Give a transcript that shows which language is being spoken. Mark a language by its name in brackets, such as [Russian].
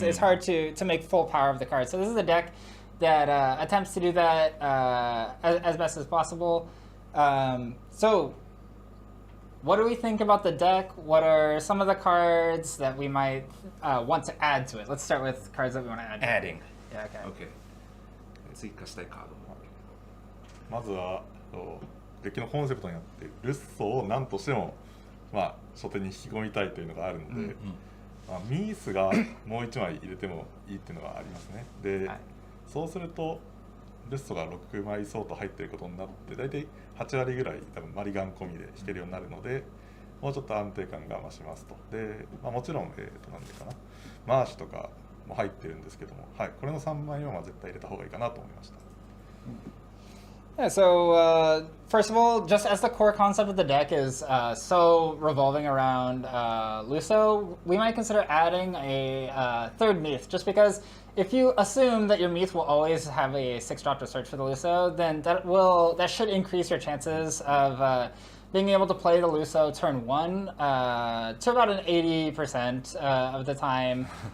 [English] It's hard to make full power of the card. So this is a deck that attempts to do that as best as possible. So what do we think about the deck? What are some of the cards that we might want to add to it? Let's start with cards that we want to add. Adding. Yeah, okay. [Japanese] Okay. 追加したいカード。まずはデッキのコンセプトになっているルッソを何としても、初手に引き込みたいというのがあるので、ミースがもう1枚入れてもいいっていうのがありますね。で、そうするとルッソが6枚相当入っていることになって大体8割ぐらい多分マリガン込みで引けるようになるので、もうちょっと安定感が増しますと。で、もちろんなんていうかな、マーシュとかも入ってるんですけども、これの3枚は絶対入れた方がいいかなと思いました。 [English] Yeah, so first of all, just as the core concept of the deck is so revolving around Luso, we might consider adding a third Meath, just because if you assume that your Meath will always have a 6-drop to search for the Luso, then that should increase your chances of being able to play the Luso turn 1 to about an 80% of the time.